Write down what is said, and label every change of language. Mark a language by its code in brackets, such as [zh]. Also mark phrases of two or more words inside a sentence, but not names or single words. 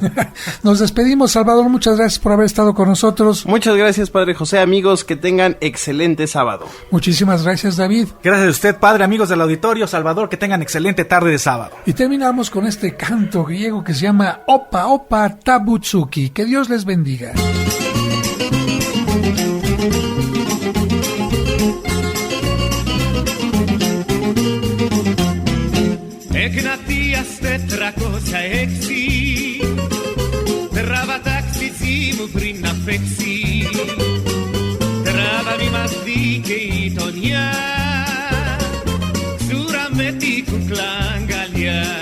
[es] Nos despedimos, Salvador, muchas gracias por haber estado con nosotros. Muchas gracias, Padre José. Amigos, que tengan excelente sábado. Muchísimas gracias, David. Gracias a usted, Padre, amigos del auditorio. Salvador, que tengan excelente tarde de sábado. Y terminamos con este canto griego que se llama Opa Opa Tabutsuki. Que Dios les bendiga. [el] Εκνατίας 406 τράβα ταξίτσι μου πριν να φέξει τράβα μη μας δει και η γειτονιά ξούρα με την κουκλά αγκαλιά.